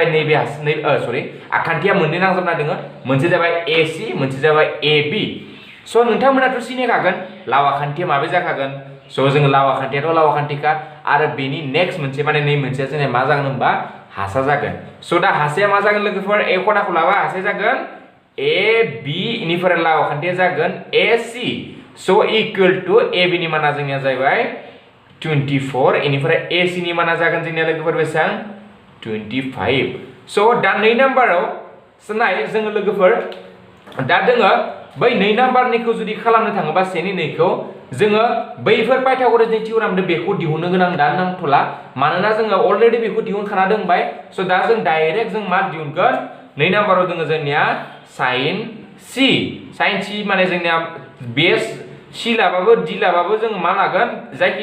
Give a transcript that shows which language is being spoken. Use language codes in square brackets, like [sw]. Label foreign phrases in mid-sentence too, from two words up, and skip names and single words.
[brx] नैबे आखान्थिया मोननै नांजाबना दङ मोनसे जाबाय AC मोनसे जाबाय AB so नोंथांमोनाथ' सिनायखागोन लाव आखान्थिया माबे जाखागोन so जों लाव आखान्थियाथ' लाव आखान्थिखा आरो बेनि नेक्स्ट मोनसे माने नै मोनसेया जोंना मा जागोन होनबा हासा जागोन so दा हासाया मा जागोन लोगोफोर a खनाखौ लाबा हासाया जागोन AB इनिफ्राय लाव आखान्थिया जागोन AC [en] so equal to AB [brx] नि माना जोंनिया जाबाय 24 इनिफ्राय AC नि माना जागोन जोंनिया लोगोफोर बेसेबां 25 so दा 2 नाम्बाराव सनाय जोङो लोगोफोर दा दोङो बै 2 नाम्बारनिखौ जुदि खालामनो थाङोबा सेनि 2 खौ जोङो बैफोर पाइथागोरासनि थियरमदो बेखौ दिहुननो गोनां दा नांथला मानोना जोङो अलरेडि बेखौ दिहुनखाना दोंबाय so दा जों डाइरेक्ट जों मा दिहुनगोन 2 नाम्बाराव दोङो जोंनिया sin c माने जोंनिया बेस c लाबाबो d लाबाबो जोङो मा लागोन जायखि